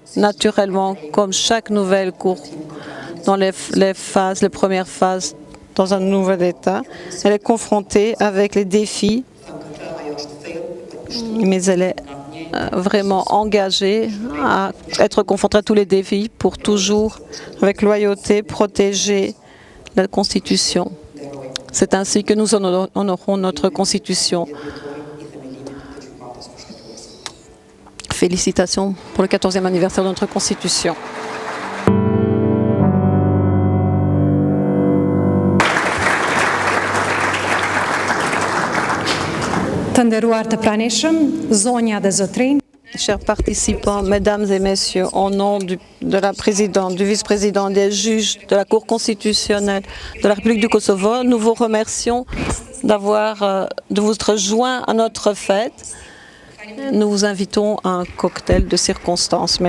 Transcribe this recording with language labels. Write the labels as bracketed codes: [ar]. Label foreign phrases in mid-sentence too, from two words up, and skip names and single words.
[fr] Naturellement, comme chaque nouvelle Cour dans les premières phases dans un nouvel État, elle est confrontée avec les défis, mais elle est vraiment engagée à être confrontée à tous les défis pour toujours, avec loyauté, protéger la Constitution. C'est ainsi que nous honorons notre Constitution. Félicitations pour le 14e anniversaire de notre Constitution. [sq] Të nderuar të pranishëm, zonja dhe zotrinj. [fr] Chers participants, mesdames et messieurs, au nom de la présidente, du vice-président, des juges de la Cour constitutionnelle de la République du Kosovo, nous vous remercions de vous être joints à notre fête. Nous vous invitons à un cocktail de circonstances.